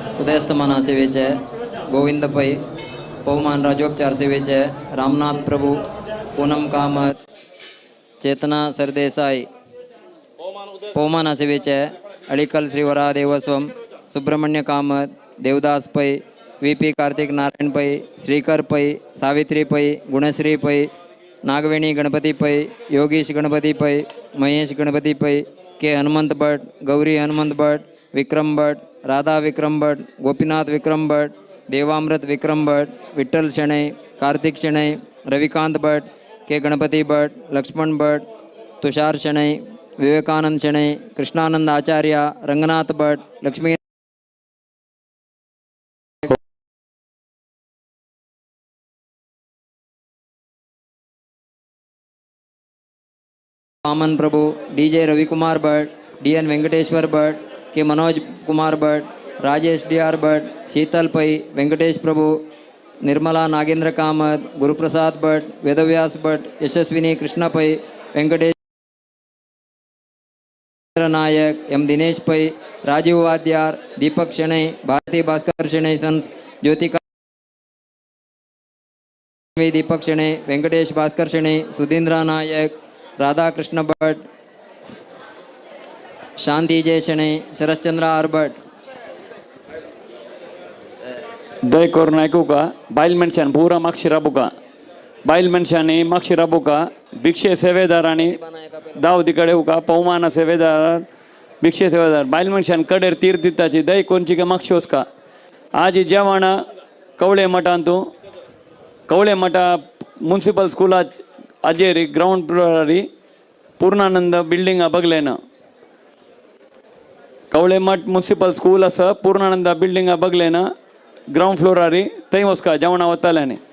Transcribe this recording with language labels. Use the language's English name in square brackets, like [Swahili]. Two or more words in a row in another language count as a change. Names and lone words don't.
[Konkani] हृदयस्तमाना सेवेचे गोविंद पै पवमान राजोपचार सेवेचे रामनाथ प्रभु पूनम कामत चेतना सरदेसाई पवमाना सेवेचे अळीकल श्रीवरा देवस्वम सुब्रह्मण्य कामत देवदास पै VP कार्तिक नारायण पै श्रीकर पै सावित्री पै गुणश्री पै नागवेणी गणपति पै योगीश गणपति पै महेश गणपति पै के हनुमंत भट्ट गौरी हनुमंत भट्ट विक्रम भट्ट राधा विक्रम भट्ट गोपीनाथ विक्रम भट्ट देवामृत विक्रम भट्ट विठ्ठल शणै कार्तिक शणै रविकांत भट्ट के गणपति भट्ट लक्ष्मण भट्ट तुषार शणै विवेकानंद शणै कृष्णानंद आचार्य रंगनाथ भट्ट लक्ष्मी वामन प्रभु DJ रविकुमार भट्ट DN वेंकटेश्वर भट्ट के मनोज कुमार भट्ट राजेश DR भट्ट शीतल पै वेंकटेश प्रभु निर्मला नागेंद्र कामत गुरुप्रसाद भट्ट वेदव्यास भट्ट यशस्विनी कृष्ण पै वेंकटेश नायक M दिनेश पै राजीव वाद्यार दीपक शणै भारती भास्कर शणै सन्स ज्योतिका दीपक शणै वेंकटेश भास्कर शणै सुधींद्र नायक राधा कृष्ण भट्ट शांति जय शणै शरश्चंद्र आर भट्ट दय करून ऐकू का बायल मनशान पुरा मागशी राबू का बायल मनशांनी मागशी राबू का भिक्षे सेवेदारांनी दाव तिकडे का पवमान सेवेदार भिक्षे सेवेदार बायल मनशान कडेर तीर दिताची दय कोणची का मागशी वचका आज ही जेवण कवळे मठान तूं कवळे मठा मुन्सिपल स्कूलाच अजेरी ग्राउंड फ्लोरारी पूर्णानंद बिल्डिंग बगलेना कवळे मठ [English] municipal school [Konkani] आसा पूर्णानंद बिल्डिंग बगलेना ग्राउंड फ्लोरारी थंय वचका जेवणा वताल्यानी